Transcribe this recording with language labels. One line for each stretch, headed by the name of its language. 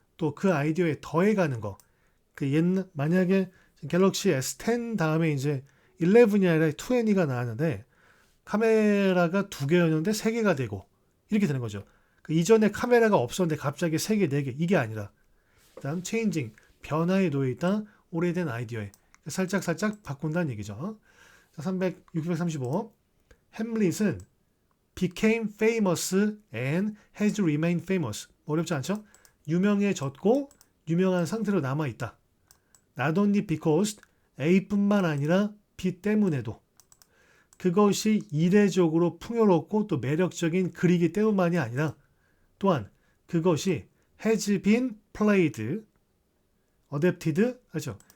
Korean: 또 그 아이디어에 더해가는 거. 그 옛날 만약에 갤럭시 S10 다음에 이제 11이 아니라 20가 나왔는데 카메라가 2개였는데 3개가 되고 이렇게 되는 거죠. 그 이전에 카메라가 없었는데 갑자기 3개, 4개 이게 아니라 그다음 체인징 변화에 놓여 있다 오래된 아이디어에 살짝 바꾼다는 얘기죠.
English: 635 햄릿은 became famous and has remained famous.
Korean: 어렵지 않죠? 유명해졌고 유명한 상태로 남아있다.
English: Not only because
Korean: A뿐만 아니라 B 때문에도 그것이 이례적으로 풍요롭고 또 매력적인 글이기 때문만이 아니라 또한 그것이
English: has been played, adapted,
Korean: 그렇죠?